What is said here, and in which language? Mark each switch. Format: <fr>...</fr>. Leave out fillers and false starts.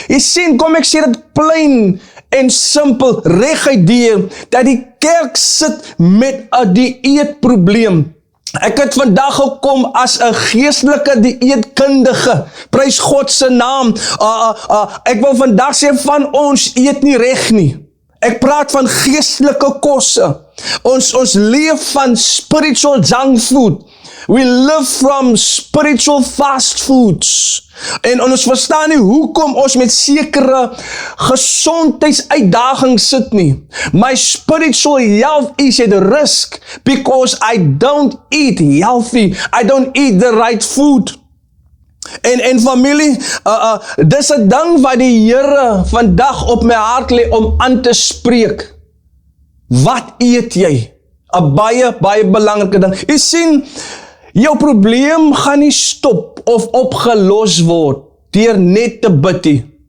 <af>Jy sien, kom ek sê dit plain en simpel, reguit deur, dat die kerk sit met 'n dieetprobleem. Ek het vandag gekom as 'n geestelike dieetkundige, prys God se naam. Ek wil vandag sê van ons eet nie reg nie. Ek praat van geestelike kosse. Ons leef van</af> <en>spiritual junk food. We live from spiritual fast foods.</en> <af>En ons verstaan nie hoekom ons met sekere gezondheidsuitdagings sit nie.</af> <en>My spiritual health is at risk because I don't eat healthy. I don't eat the right food.</en> <af>En familie, dis 'n ding wat die Here vandag op my hart lê om aan te spreek. Wat eet jy? 'n baie belangrike ding. Jy sien, jou probleem gaan nie stop of opgelos word deur net te bid nie.</af>